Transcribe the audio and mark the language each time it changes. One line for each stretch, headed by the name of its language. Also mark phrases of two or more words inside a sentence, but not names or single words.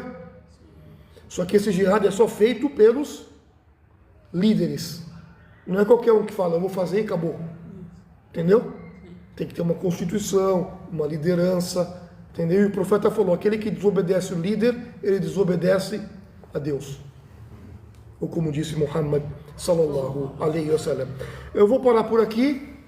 Portuguese: Só que esse jihad é só feito pelos líderes. Não é qualquer um que fala, eu vou fazer e acabou. Entendeu? Tem que ter uma constituição, uma liderança. Entendeu? E o profeta falou, aquele que desobedece o líder, ele desobedece a Deus. Ou como disse Muhammad
Arabic: صلى الله عليه وسلم.
Portuguese: Eu vou parar por aqui.